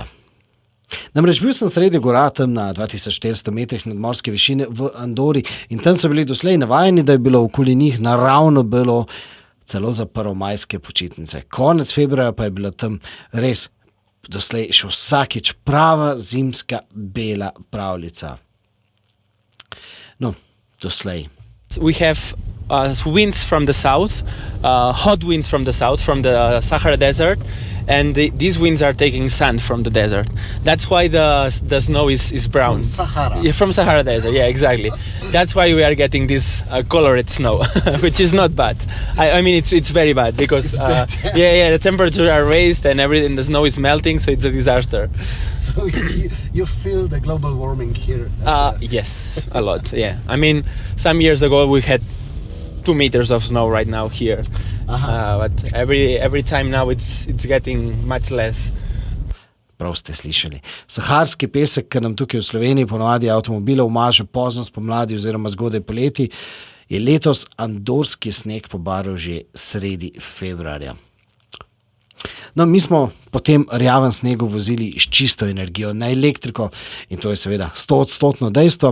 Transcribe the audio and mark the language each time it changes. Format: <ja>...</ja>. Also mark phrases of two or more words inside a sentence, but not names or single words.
<sl>Namreč bil sem sredi gora, tam na 2400 metrih nadmorske višine v Andori in tam so bili doslej navajeni, da je bilo okoli njih naravno bilo celo za prvomajske počitnice. Konec februarja pa je bila tam res doslej še vsakič prava zimska bela pravljica. No, doslej.</sl> <en>We have winds from the south, hot winds from the south, from the Sahara Desert, and these winds are taking sand from the desert. That's why the snow is brown. From Sahara. Yeah, from Sahara Desert, yeah, exactly. That's why we are getting this colored snow, which is not bad. I mean, it's very bad because It's bad. yeah, the temperatures are raised and everything, the snow is melting, so it's a disaster. So you feel the global warming here? Yes, a lot, yeah. I mean, some years ago we had 2 meters of snow right now here. But every time now it's getting much less.</en> <sl>Prav ste slišali. Saharski pesek, ki nam tukaj v Sloveniji ponavadi avtomobile umaže pozno spomladi oziroma zgodaj poleti, je letos andorski sneg pobarval že sredi februarja. No, mi smo po tem rjavem snegu vozili s čisto energijo na elektriko in to je seveda 100% dejstvo.</sl>